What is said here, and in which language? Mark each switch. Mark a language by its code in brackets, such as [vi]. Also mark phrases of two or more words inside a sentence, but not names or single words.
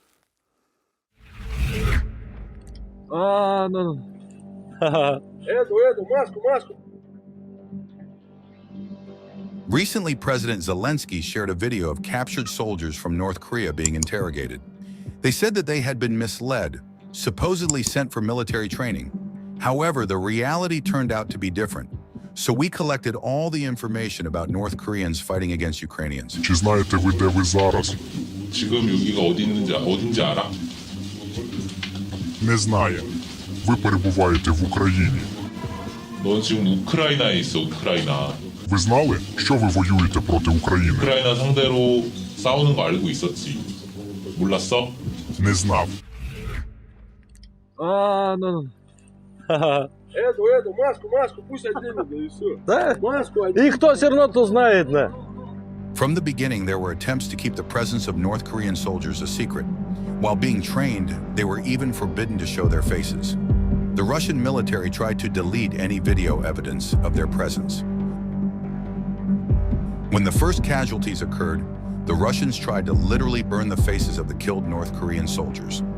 [en] Recently, President Zelensky shared a video of captured soldiers from North Korea being interrogated. They said that they had been misled, supposedly sent for military training. However, the reality turned out to be different. So we collected all the information about North Koreans fighting against Ukrainians. [uk] Чи знаєте ви, де ви зараз? [ko] 지금 여기가 어딘지 알아? [uk] Не знає. Ви перебуваєте в Україні. [ko] 넌 지금 우크라이나에 있어, 우크라이나. [uk] Ви знали, що ви воюєте проти України? [ko] 우크라이나 상대로 싸우는 거 알고 있었지. 몰랐어? [uk] Не знав. [ru] Маску, пусть оденут, и все. Да? Маску оденут. И кто все равно то знает, да? [en] From the beginning, there were attempts to keep the presence of North Korean soldiers a secret. While being trained, they were even forbidden to show their faces. The Russian military tried to delete any video evidence of their presence. When the first casualties occurred, the Russians tried to literally burn the faces of the killed North Korean soldiers.